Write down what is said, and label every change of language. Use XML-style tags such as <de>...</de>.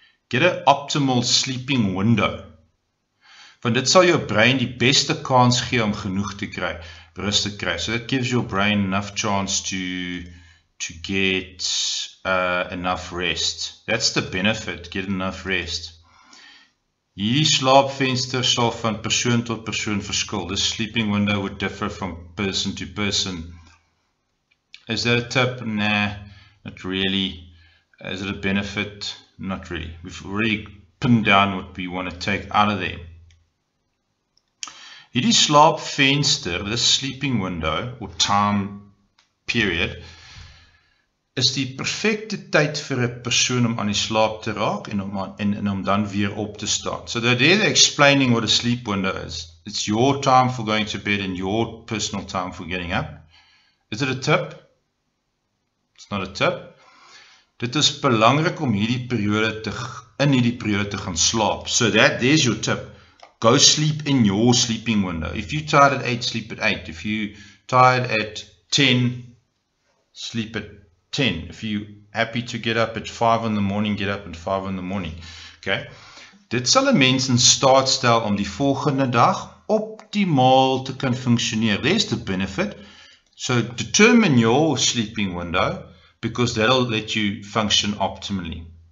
<en>Get an optimal sleeping window.</en> <af>Want dit sal jou brein die beste kans gee om genoeg te kry, rus te kry.</af> <en>So that gives your brain enough chance to get enough rest. That's the benefit, get enough rest.</en> <af>Hierdie slaapvenster sal van persoon tot persoon verskil.</af> <en>This sleeping window would differ from person to person. Is that a tip? Nah, not really. Is it a benefit? Not really. We've already pinned down what we want to take out of there.</en> <af>Hierdie slaapvenster,</af> <en>this sleeping window or time period,</en> <af>is die perfecte tyd vir 'n persoon om aan die slaap te raak en om dan weer op te staan.</af> <en>So they're explaining what a sleep window is. It's your time for going to bed and your personal time for getting up. Is it a tip? It's not a tip.</en> <af>Dit is belangrik om in hierdie periode te gaan slaap.</af> <en>So there's your tip. Go sleep in your sleeping window. If you're tired at 8, sleep at 8. If you're tired at 10, sleep at 10. If you're happy to get up at 5 in the morning, get up at 5 in the morning. Okay?</en> <af>Dit sal 'n mens in staat stel om die volgende dag optimaal te kan funksioneer.</af> <en>There's the benefit. So determine your sleeping window because that'll let you function optimally.</en>